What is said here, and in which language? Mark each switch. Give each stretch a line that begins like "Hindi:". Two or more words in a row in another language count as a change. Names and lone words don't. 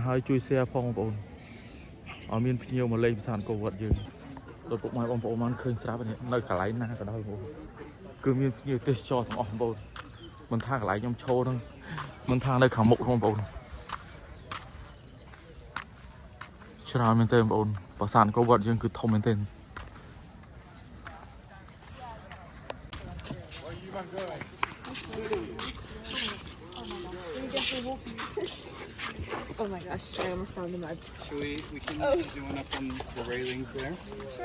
Khmer: ហើយជួយ share ផងបងប្អូនឲ្យមានភ្ញៀវមកលេងប្រាសាទអង្គរវត្តយើងដោយពុកម៉ែបងប្អូនបានឃើញស្រាប់នេះនៅកន្លែងណាក៏ដោយបងប្អូនគឺមានភ្ញៀវទេសចរទាំងអស់បងប្អូនមិនថាកន្លែងខ្ញុំឈរហ្នឹងមិនថានៅខាងមុខបងប្អូនច្រើនមែនទេបងប្អូនប្រាសាទអង្គរវត្តយើងគឺធំមែនទេ
English: Oh my gosh, I almost fell in the mud. We can do one up on the railings there. Sure.